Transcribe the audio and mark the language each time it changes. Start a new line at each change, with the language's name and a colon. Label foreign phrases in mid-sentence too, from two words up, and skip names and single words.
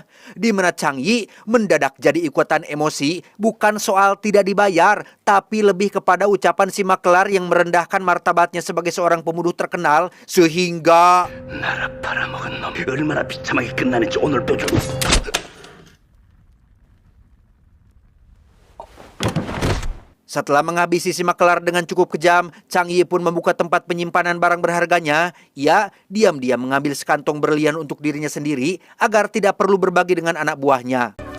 Indonesian: Di mana Chang Yi mendadak jadi ikutan emosi, bukan soal tidak dibayar, tapi lebih kepada ucapan si maklar yang merendahkan martabatnya sebagai seorang pembunuh terkenal sehingga
Korean: 나라 팔아먹은 놈이 얼마나 비참하게 끝나는지 오늘 보여줘.
Indonesian: Setelah menghabisi si maklar dengan cukup kejam, Chang Yi pun membuka tempat penyimpanan barang berharganya. Ia diam-diam mengambil sekantong berlian untuk dirinya sendiri agar tidak perlu berbagi dengan anak buahnya.